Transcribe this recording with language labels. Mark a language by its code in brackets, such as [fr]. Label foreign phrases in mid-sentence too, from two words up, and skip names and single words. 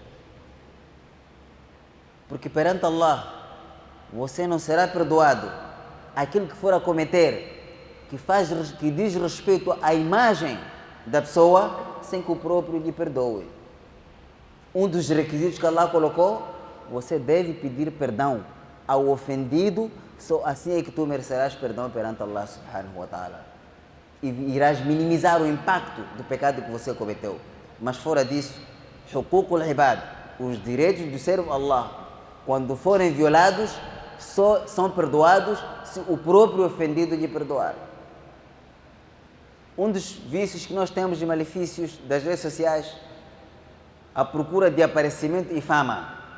[pt] Porque perante Allah, você não será perdoado aquilo que for a cometer que diz respeito à imagem da pessoa sem que o próprio lhe perdoe. Um dos requisitos que Allah colocou: você deve pedir perdão ao ofendido, só assim é que tu merecerás perdão perante [ar] الله سبحانه وتعالى. [pt] E irás minimizar o impacto do pecado que você cometeu. Mas fora disso, [ar] حقوق العباد, [pt] os direitos do servo Allah, quando forem violados, só são perdoados se o próprio ofendido lhe perdoar. Um dos vícios que nós temos de malefícios das redes sociais: a procura de aparecimento e fama.